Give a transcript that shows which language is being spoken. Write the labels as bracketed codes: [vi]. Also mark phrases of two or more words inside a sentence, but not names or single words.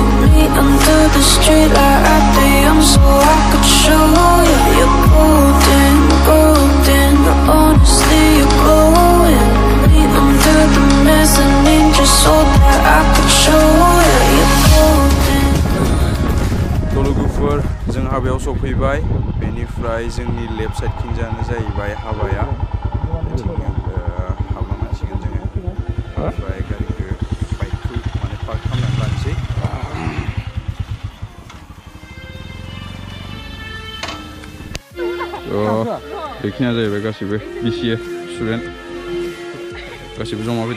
[en] Me under the street light at the so I could show you. You're golden, honestly you're glowing. Me under the mezzanine just so that I could show you. You're golden. [brx] लोगोफोर जों हाबायाव सफैबाय बेनिफ्राय जोंनि [en] left side [brx] खिंजानो जाहैबाय हाबाया. हाबा मानसिगोन जोङो. ओमफ्राय गारिखौ बाइकखौ माने पार्क खालामनानै लानोसै. बेखिनिया जाहैबाय गासिबो [en] BCA student [brx] गासिबो जमा फैदों.